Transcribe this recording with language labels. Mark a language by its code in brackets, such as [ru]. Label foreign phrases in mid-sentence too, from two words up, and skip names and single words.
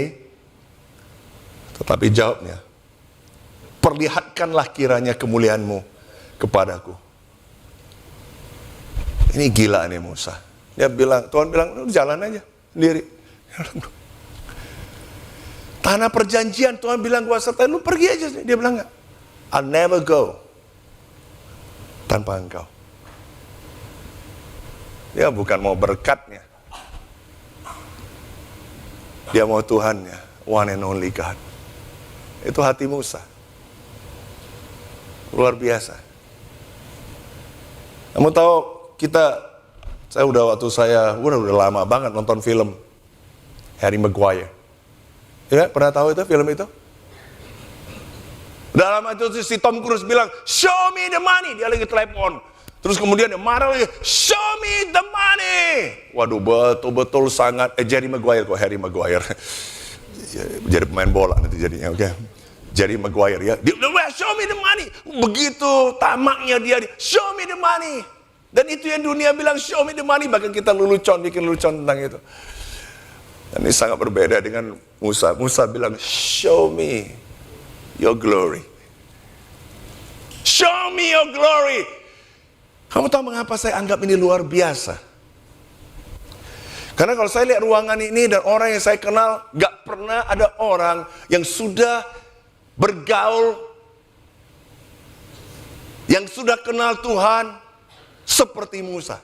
[id] Tetapi jawabnya, perlihatkanlah kiranya kemuliaanmu kepadaku. Ini gila nih Musa. Dia bilang, Tuhan bilang, lu jalan aja sendiri. Tanah perjanjian, Tuhan bilang gua sertai, lu pergi aja. Dia bilang enggak, [en] I'll never go [id] tanpa engkau. Dia bukan mau berkatnya, dia mau Tuhannya, [en] one and only God. [id] Itu hati Musa, luar biasa. Kamu tahu saya udah lama banget nonton film Harry Maguire. Ya, pernah tahu itu film itu? Dalam itu si Tom Cruise bilang, [en] show me the money. [id] Dia lagi telepon. Terus kemudian dia marah lagi, [en] show me the money. [id] Waduh, betul-betul sangat, Jerry Maguire kok, Harry Maguire. Jadi pemain bola nanti jadinya, oke. Jerry Maguire ya. Dia bilang, [en] show me the money. [id] Begitu tamaknya dia, [en] show me the money. [id] Dan itu yang dunia bilang, [en] show me the money. [id] Bahkan kita bikin lelucon tentang itu. Dan ini sangat berbeda dengan Musa. Musa bilang, [en] show me your glory. Show me your glory. [id] Kamu tahu mengapa saya anggap ini luar biasa? Karena kalau saya lihat ruangan ini dan orang yang saya kenal, gak pernah ada orang yang sudah bergaul, yang sudah kenal Tuhan, seperti Musa.